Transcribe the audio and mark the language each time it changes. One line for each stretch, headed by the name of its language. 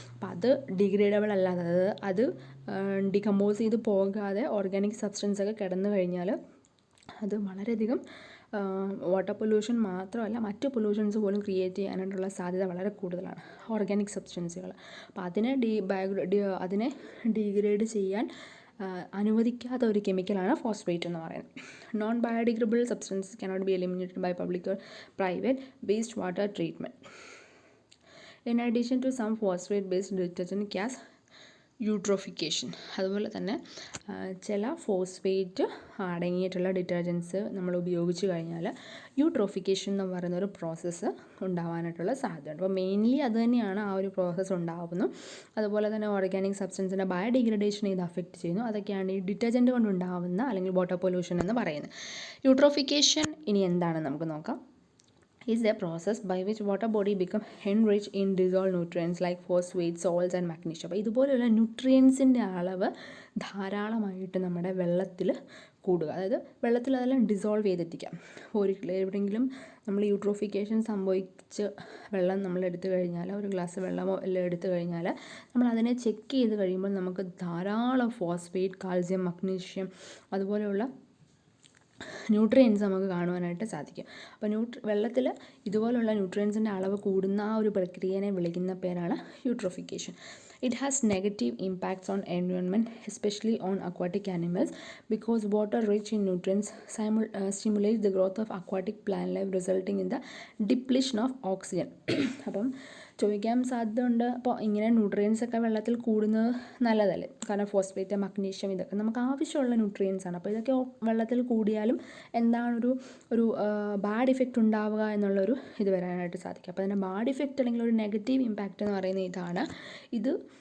Malayalam: അപ്പോൾ അത് ഡിഗ്രേഡബിൾ അല്ലാതെ, അതായത് അത് ഡികമ്പോസ് ചെയ്ത് പോകാതെ ഓർഗാനിക് സബ്സ്റ്റൻസ് ഒക്കെ കിടന്നു കഴിഞ്ഞാൽ അത് വളരെയധികം വാട്ടർ പൊല്യൂഷൻ മാത്രമല്ല മറ്റ് പൊല്യൂഷൻസ് പോലും ക്രിയേറ്റ് ചെയ്യാനായിട്ടുള്ള സാധ്യത വളരെ കൂടുതലാണ്, ഓർഗാനിക് സബ്സ്റ്റൻസുകൾ. അപ്പോൾ അതിനെ ഡീഗ്രേഡ് ചെയ്യാൻ അനുവദിക്കാത്ത ഒരു കെമിക്കലാണ് ഫോസ്ഫേറ്റ് എന്ന് പറയുന്നത്.
English: Non biodegradable substances cannot be eliminated by public or private waste water treatment. In addition to some phosphate based detergent gas
Malayalam: eutrophication, അതുപോലെ തന്നെ ചില ഫോസ്ഫേറ്റ് അടങ്ങിയിട്ടുള്ള ഡിറ്റർജൻസ് നമ്മൾ ഉപയോഗിച്ച് കഴിഞ്ഞാൽ യൂട്രോഫിക്കേഷൻ എന്ന് പറയുന്ന ഒരു പ്രോസസ്സ് ഉണ്ടാവാനായിട്ടുള്ള സാധ്യതയുണ്ട്. അപ്പോൾ മെയിൻലി അത് തന്നെയാണ് ആ ഒരു പ്രോസസ്സ് ഉണ്ടാവുന്നു. അതുപോലെ തന്നെ ഓർഗാനിക് സബ്സ്റ്റൻസിൻ്റെ ബയോഡിഗ്രഡേഷനെ ഇത് അഫക്റ്റ് ചെയ്യുന്നു. അതൊക്കെയാണ് ഈ ഡിറ്റർജൻറ്റ് കൊണ്ടുണ്ടാവുന്ന അല്ലെങ്കിൽ വാട്ടർ പൊല്യൂഷൻ എന്ന് പറയുന്നത്. യൂട്രോഫിക്കേഷൻ ഇനി എന്താണെന്ന് നമുക്ക് നോക്കാം.
English: is a process by which water body become enriched in dissolved nutrients like phosphate, salts and magnesium.
Malayalam: അപ്പോൾ ഇതുപോലെയുള്ള ന്യൂട്രിയൻസിൻ്റെ അളവ് ധാരാളമായിട്ട് നമ്മുടെ വെള്ളത്തിൽ കൂടുക, അതായത് വെള്ളത്തിൽ അതെല്ലാം ഡിസോൾവ് ചെയ്തെത്തിക്കാം. അപ്പോൾ എവിടെയെങ്കിലും നമ്മൾ യൂട്രോഫിക്കേഷൻ സംഭവിച്ച് വെള്ളം നമ്മൾ എടുത്തു കഴിഞ്ഞാൽ, ഒരു ഗ്ലാസ് വെള്ളമോ എല്ലാം എടുത്തു കഴിഞ്ഞാൽ നമ്മൾ അതിനെ ചെക്ക് ചെയ്ത് കഴിയുമ്പോൾ നമുക്ക് ധാരാളം ഫോസ്ഫേറ്റ്, കാൽസ്യം, മഗ്നീഷ്യം അതുപോലെയുള്ള ന്യൂട്രിയൻസ് നമുക്ക് കാണുവാനായിട്ട് സാധിക്കും. അപ്പോൾ വെള്ളത്തിൽ ഇതുപോലുള്ള ന്യൂട്രിയൻസിൻ്റെ അളവ് കൂടുന്ന ആ ഒരു പ്രക്രിയയെ വിളിക്കുന്ന പേരാണ് eutrophication.
English: It has negative impacts on environment, especially on aquatic animals, because water rich in nutrients stimulates the growth of aquatic plant life, resulting in the depletion of oxygen.
Malayalam: അപ്പം ചോദിക്കാൻ സാധ്യതയുണ്ട്, അപ്പോൾ ഇങ്ങനെ ന്യൂട്രിയൻസ് ഒക്കെ വെള്ളത്തിൽ കൂടുന്നത് നല്ലതല്ലേ? കാരണം ഫോസ്ഫേറ്റ്, മഗ്നീഷ്യം ഇതൊക്കെ നമുക്ക് ആവശ്യമുള്ള ന്യൂട്രിയൻസ് ആണ്. അപ്പോൾ ഇതൊക്കെ വെള്ളത്തിൽ കൂടിയാലും എന്താണ് ഒരു ബാഡ് ഇഫക്റ്റ് ഉണ്ടാവുക എന്നുള്ളൊരു ഇത് വരാനായിട്ട് സാധിക്കും. അപ്പോൾ അതിൻ്റെ ബാഡ് ഇഫക്റ്റ് അല്ലെങ്കിൽ ഒരു നെഗറ്റീവ് ഇമ്പാക്റ്റ് എന്ന് പറയുന്നത് ഇതാണ്. ഇത്